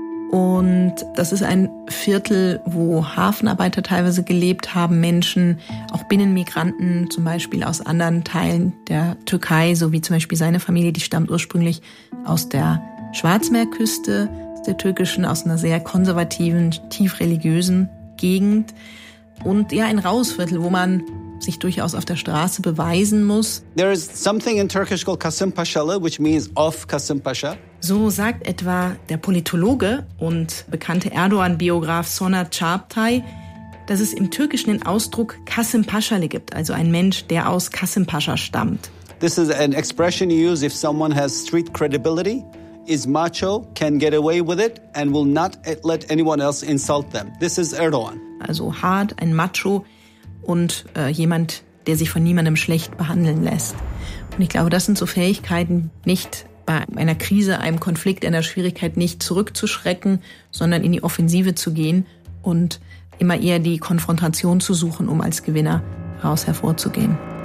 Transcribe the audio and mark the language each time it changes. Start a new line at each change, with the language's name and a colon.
German: Und das ist ein Viertel, wo Hafenarbeiter teilweise gelebt haben, Menschen, auch Binnenmigranten zum Beispiel aus anderen Teilen der Türkei, so wie zum Beispiel seine Familie, die stammt ursprünglich aus der Schwarzmeerküste, der türkischen, aus einer sehr konservativen, tief religiösen Gegend. Und ja, ein raues Viertel, wo man sich durchaus auf der Straße beweisen muss.
English: There is something in Turkish called Kasımpaşalı, which means of Kasımpaşa.
German: So sagt etwa der Politologe und bekannte Erdogan-Biograf Soner Çağatay, dass es im Türkischen den Ausdruck Kasımpaşalı gibt, also ein Mensch, der aus Kasımpaşa stammt.
English: This is an expression you use if someone has street credibility. Is macho, can get away with it and will not let anyone else insult them. This is Erdogan.
German: Also hart, ein Macho und jemand, der sich von niemandem schlecht behandeln lässt. Und ich glaube, das sind so Fähigkeiten, nicht bei einer Krise, einem Konflikt, einer Schwierigkeit nicht zurückzuschrecken, sondern in die Offensive zu gehen und immer eher die Konfrontation zu suchen, um als Gewinner raus hervorzugehen.